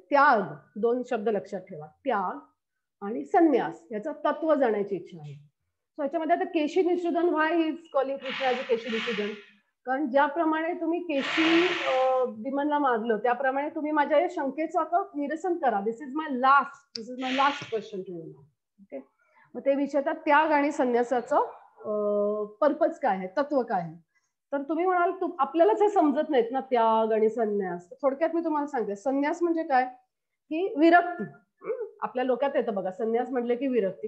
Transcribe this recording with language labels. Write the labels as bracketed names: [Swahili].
[Marathi] त्याग, 2 शब्द लक्षात ठेवा. त्याग आणि संन्यास याचं तत्व जाण्याची इच्छा आहे. [English] so [Marathi] याच्यामध्ये आता [English] Keshi Nishudan, why he is calling Krishna as a Keshi Nishudan. [Marathi] कारण ज्याप्रमाणे तुम्ही केशी विमनला मारलं त्याप्रमाणे तुम्ही माझ्या या शंकेचं आता निरसन करा. [English] This is my last question to you. Okay. [Marathi] मग ते विचारतात त्याग आणि संन्यासाचं पर्पज काय आहे, तत्व काय आहे. तर तुम्ही म्हणाल आपल्यालाच हे समजत नाहीत ना त्याग आणि संन्यास. थोडक्यात मी तुम्हाला सांगते. संन्यास म्हणजे काय की विरक्ती. आपल्या डोक्यात येतं बघा संन्यास म्हटलं की विरक्ती.